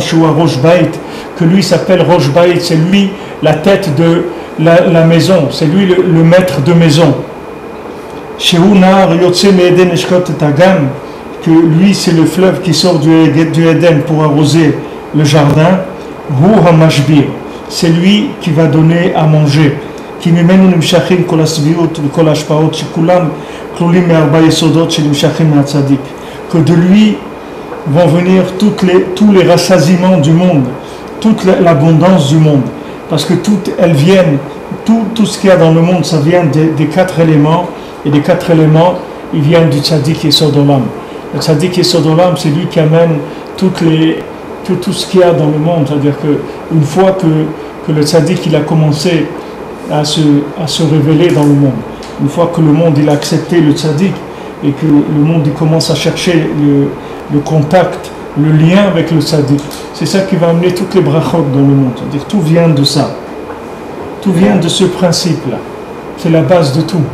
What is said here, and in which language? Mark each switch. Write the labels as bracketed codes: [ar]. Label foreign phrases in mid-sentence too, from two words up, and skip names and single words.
[he] שהוא ראש בית, [fr] que lui s'appelle Rosh Bait, c'est lui la tête de la maison, c'est lui le maître de maison. [he] שהוא נהר יוצא מעדן להשקות את הגן, [fr] que lui c'est le fleuve qui sort du Éden pour arroser le jardin. [he] הוא המשביר, [fr] c'est lui qui va donner à manger. [he] כי ממנו נמשכים כל השביעות וכל ההשפעות שכולם כלולים מארבע יסודות שנמשכים מהצדיק, [fr] que de lui vont venir tous les rassasiements du monde, toute l'abondance du monde, parce que toutes elles viennent, tout ce qu'il y a dans le monde, ça vient des quatre éléments, et des quatre éléments, ils viennent du [he] צדיק יסוד עולם. [fr] Le [he] צדיק יסוד עולם, [fr] c'est lui qui amène tout ce qu'il y a dans le monde, c'est-à-dire qu'une fois que le tzaddik il a commencé à se révéler dans le monde, une fois que le monde il a accepté le tzaddik, et que le monde il commence à chercher le contact, le lien avec le tzaddik, c'est ça qui va amener toutes les brachot dans le monde, c'est-à-dire tout vient de ça, tout vient de ce principe-là, c'est la base de tout.